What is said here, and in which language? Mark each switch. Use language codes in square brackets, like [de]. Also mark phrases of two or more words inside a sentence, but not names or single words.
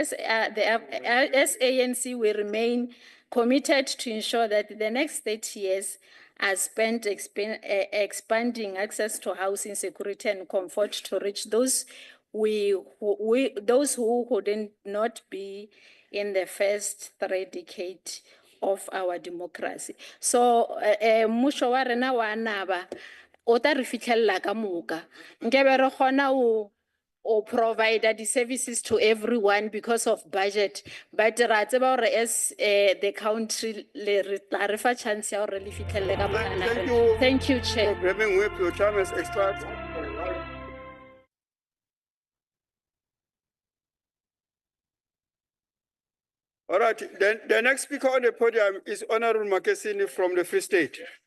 [en] As ANC, we remain committed to ensure that the next 30 years are spent expanding access to housing, security, and comfort to reach those who couldn't not be in the first 3 decades of our democracy. So, [st] mmusho wa rena wa naba o ta re fitlhella ka moka. Nkebe re kgona o [en] provide the services to everyone because of budget, but [st] ra tseba hore [en] as the country [st] le tla re fa chance ya hore le fitlhelle ka moka. [en] Thank you, Chair. For grabbing whip, your time has expired. All right, then the next speaker on the podium is Honorable Makesini from the Free State.